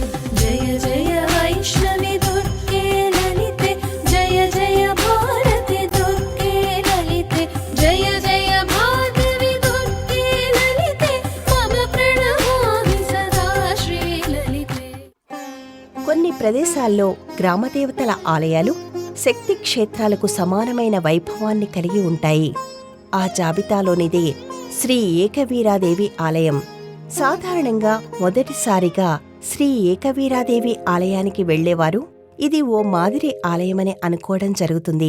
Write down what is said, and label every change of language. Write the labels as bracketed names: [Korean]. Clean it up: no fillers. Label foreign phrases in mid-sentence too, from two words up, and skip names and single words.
[Sanskrit] जय जय वैष्णवी दुर्गे ललिते, जय जय भारती दुर्गे ललिते, जय जय भार्गवी दुर्गे ललिते, मम प्रणमामि सदा श्री ललिते। [Telugu] కొన్ని ప్రదేశాల్లో గ్రామదేవతల ఆలయాలు శక్తి క్షేత్రాలకు సమానమైన వైభవాన్ని కలిగి ఉంటాయి. ఆ జాబితాలోనిదే శ్రీ ఏకవీరాదేవి ఆలయం. సాధారణంగా మొదటిసారిగా శ్రీ ఏకవీరాదేవి ఆలయానికి వెళ్లేవారు ఇది ఓ మాదిరి ఆలయమని అనుకోవడం జరుగుతుంది.